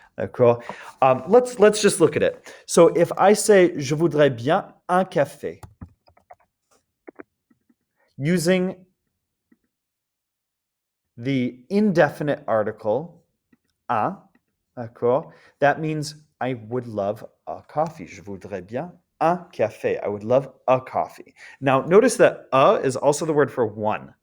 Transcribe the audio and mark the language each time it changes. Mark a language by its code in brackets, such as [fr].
[en] D'accord? Let's just look at it. So if I say, je voudrais bien un café, using the indefinite article, un, d'accord? That means I would love a coffee. [fr] Je voudrais bien un café. [en] I would love a coffee. Now, notice that is also the word for one.